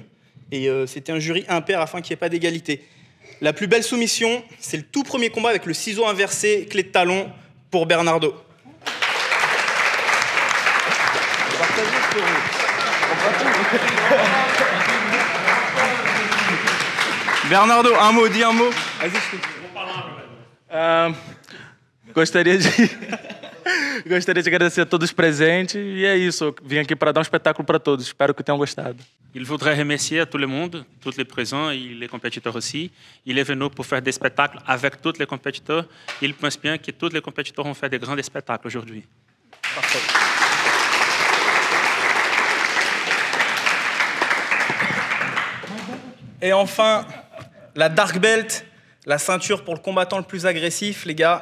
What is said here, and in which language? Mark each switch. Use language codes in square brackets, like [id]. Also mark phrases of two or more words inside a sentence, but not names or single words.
[fr] Et c'était un jury impair afin qu'il n'y ait pas d'égalité. La plus belle soumission, c'est le tout premier combat avec le ciseau inversé, clé de talon pour Bernardo. Bernardo, un mot, dis un mot. [pt] Gostaria de agradecer a todos presentes e é isso. Eu vim aqui para dar espetáculo para todos. Espero que tenham gostado. [fr] Il voudrait remercier tout le monde, tous les présents et les compétiteurs aussi. Il est venu pour faire des spectacles avec tous les compétiteurs. Il pense bien que tous les compétiteurs vont faire des grands spectacles aujourd'hui. Parfait. Et enfin, la Dark Belt, la ceinture pour le combattant le plus agressif, les gars.